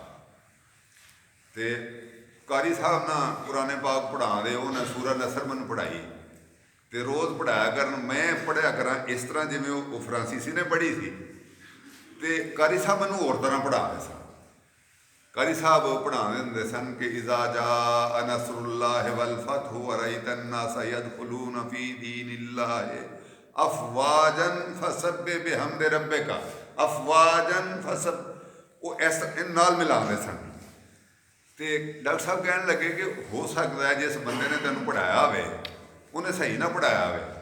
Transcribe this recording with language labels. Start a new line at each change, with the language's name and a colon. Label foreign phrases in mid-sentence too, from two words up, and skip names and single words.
Punjabi: ਤੇ ਕਾਰੀ ਸਾਹਿਬ ਨਾ ਕੁਰਾਨ ਪਾਕ ਪੜ੍ਹਾਉਂਦੇ, ਉਹਨਾਂ ਸੂਰਾ ਨਸਰ ਮੈਨੂੰ ਪੜ੍ਹਾਈ ਤੇ ਰੋਜ਼ ਪੜ੍ਹਾਇਆ ਕਰਨ। ਮੈਂ ਪੜ੍ਹਿਆ ਕਰਾਂ ਇਸ ਤਰ੍ਹਾਂ ਜਿਵੇਂ ਉਹ ਫਰਾਂਸੀਸੀ ਨੇ ਪੜ੍ਹੀ ਸੀ, ਤੇ ਕਾਰੀ ਸਾਹਿਬ ਮੈਨੂੰ ਹੋਰ ਤਰ੍ਹਾਂ ਪੜ੍ਹਾਉਂਦੇ ਸਨ। ਕਾਰੀ ਸਾਹਿਬ ਪੜ੍ਹਾਉਂਦੇ ਹੁੰਦੇ ਸਨ ਕਿ
Arabic: إذا جاء نصر الله والفتح ورأيت الناس يدخلون في دين الله أفواجا فسبح بحمد ربك أفواجا فسب.
Punjabi: ਉਹ ਇਸ ਨਾਲ ਮਿਲਾਉਂਦੇ ਸਨ। ਤੇ ਡਾਕਟਰ ਸਾਹਿਬ ਕਹਿਣ ਲੱਗੇ ਕਿ ਹੋ ਸਕਦਾ ਹੈ ਜਿਸ ਬੰਦੇ ਨੇ ਤੈਨੂੰ ਪੜ੍ਹਾਇਆ ਹੋਵੇ ਉਹਨੇ ਸਹੀ ਨਾ ਪੜ੍ਹਾਇਆ ਹੋਵੇ।